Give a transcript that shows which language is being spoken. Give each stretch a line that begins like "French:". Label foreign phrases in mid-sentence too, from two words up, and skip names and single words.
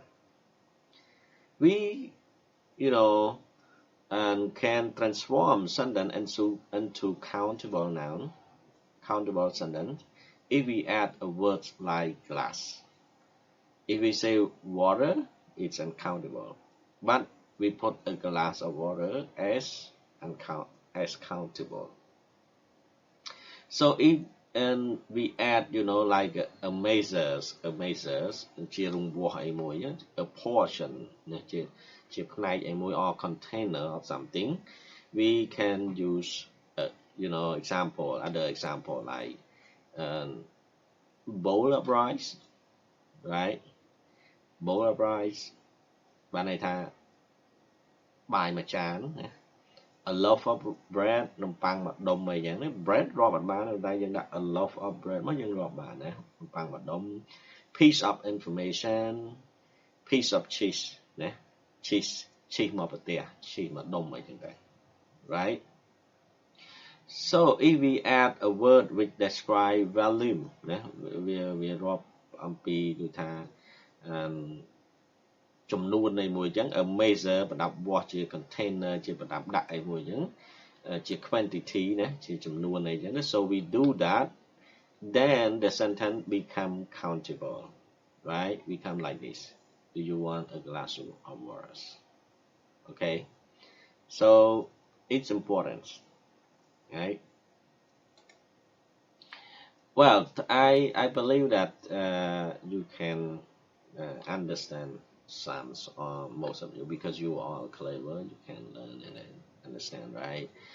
English: We, and can transform sentence into countable noun, countable sentence, if we add a word like glass. If we say water, it's uncountable, but we put a glass of water as countable. So if we add, like a measures,
Khmer: ជារង្វាស់អីមួយ
English: a portion
Khmer: ជាផ្នែកអីមួយ
English: or container of something, we can use other example like bowl of rice, right? Bowl of rice
Khmer: បានន័យថាបាយមួយចាន
English: A loaf of bread
Khmer: នំប៉័ងមួយដុំអីចឹងណា bread រាប់អត់បានតែយើងដាក់
English: a loaf of bread
Khmer: មកយើងរាប់បានណានំប៉័ងមួយដុំ
English: piece of information, piece of cheese
Khmer: ណា cheese មកប្រទេស cheese មួយដុំអីចឹងដែរ right?
English: So if we add a word which describe volume
Khmer: ណាវារាប់អំពីគឺថាចំនួននៃមួយចឹង
English: a measure
Khmer: ប្រដាប់វាស់ជា
English: container
Khmer: ជាប្រដាប់ដាក់អីមួយចឹងជា
English: quantity
Khmer: ណាជាចំនួនអីចឹង
English: so we do that, then the sentence become countable, right? Become like this. Do you want a glass of water? Okay, so it's important, right? Well, I believe that you can understand some or most of you, because you are clever, you can learn and understand, right?